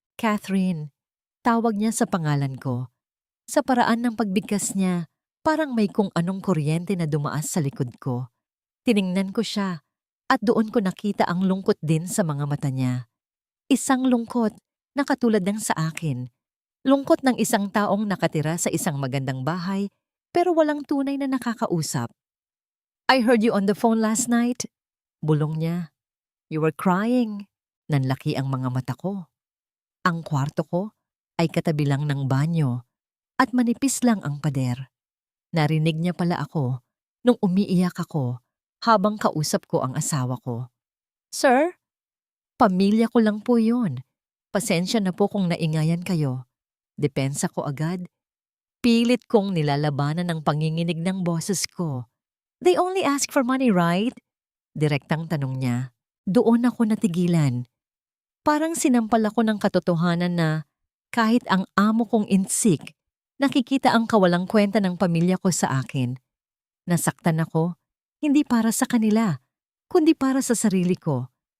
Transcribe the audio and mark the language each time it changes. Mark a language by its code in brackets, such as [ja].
[tl] "Catherine," tawag niya sa pangalan ko. Sa paraan ng pagbigkas niya, parang may kung anong kuryente na dumaas sa likod ko. Tiningnan ko siya at doon ko nakita ang lungkot din sa mga mata niya. Isang lungkot na katulad ng sa akin. Lungkot ng isang taong nakatira sa isang magandang bahay pero walang tunay na nakakausap. [en] I heard you on the phone last night. [tl] Bulong niya. [en] You were crying. [tl] Nanlaki ang mga mata ko. Ang kwarto ko ay katabi lang ng banyo at manipis lang ang pader. Narinig niya pala ako nung umiiyak ako habang kausap ko ang asawa ko. Sir, pamilya ko lang po yun. Pasensya na po kung naingayan kayo. Depensa ko agad. Pilit kong nilalabanan ang panginginig ng boses ko. [en] They only ask for money, right? [tl] Direktang tanong niya. Doon ako natigilan. Parang sinampal ako ng katotohanan na kahit ang amo kong insik, nakikita ang kawalang kwenta ng pamilya ko sa akin. Nasaktan ako, hindi para sa kanila, kundi para sa sarili ko.